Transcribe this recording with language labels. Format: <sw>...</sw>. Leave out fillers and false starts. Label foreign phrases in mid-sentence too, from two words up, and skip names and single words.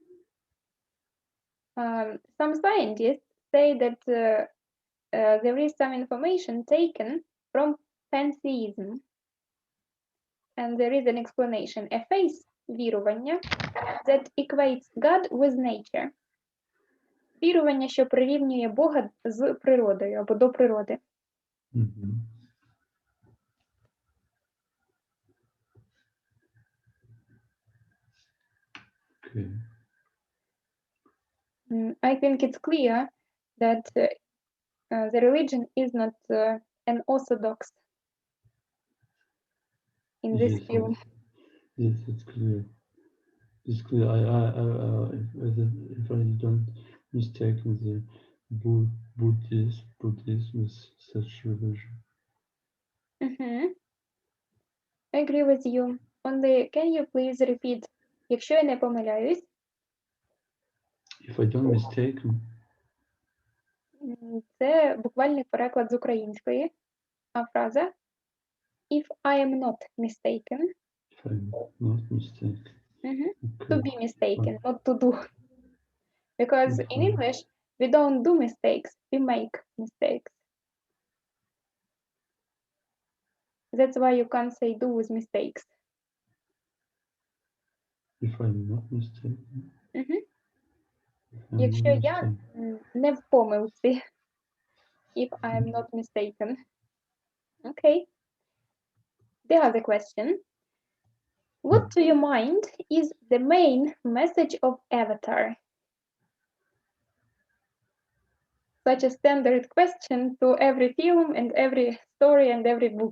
<en>Some scientists say that there is some information taken from pantheism, and there is an explanation, a faith вірування that equates God with nature.</en> <uk>Вірування, що прирівнює Бога з природою або до природи.</uk> <en>Mm-hmm. Okay. I think it's clear that the religion is not an orthodox in this Yes, film. yes, it's clear. It's clear. If I don't mistake, the Buddhism is such religion. Mhm. I agree with you. Only can you please repeat,</en> <uk>якщо я не помиляюсь,</uk> <en>If I don't mistake,</en> <uk>це буквальний переклад з української, а фраза</uk> <en>if I am not mistaken. if I'm not mistaken. Mhm. Okay. To be mistaken, not to do. Because in English, we don't do mistakes, we make mistakes. That's why you can't say do with mistakes. If I'm not mistaken. Mhm. If I'm</en> <uk>Якщо</uk> <en>not</en> <uk>я</uk> <en>mistaken.</en> <uk>не в помилці,</uk> <en>if I am not mistaken. Okay. The other question. What to your mind is the main message of Avatar? Such a standard question to every film and every story and every book.</en>